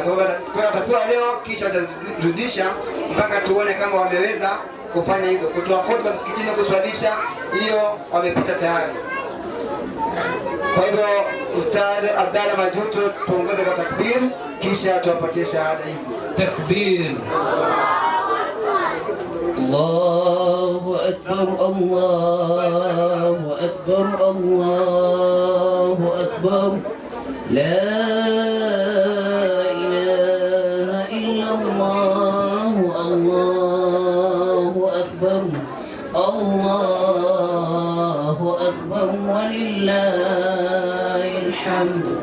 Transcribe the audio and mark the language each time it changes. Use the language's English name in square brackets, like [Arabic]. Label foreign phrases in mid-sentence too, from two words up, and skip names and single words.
[Swahili] Kwa watapewa leo kisha watarudisha mpaka tuone kama wameweza kufanya hizo, kutoa hotuba msikitini, kuswalisha, hiyo wamepita tayari. Kwa hivyo Ustadh Abdalla Majuto tuongoze kwa takbir, kisha tuwapatie shahada hizi. Takbir. [Arabic] الله أكبر، الله أكبر، الله أكبر. لا إله إلا الله، الله أكبر، الله أكبر، ولله الحمد.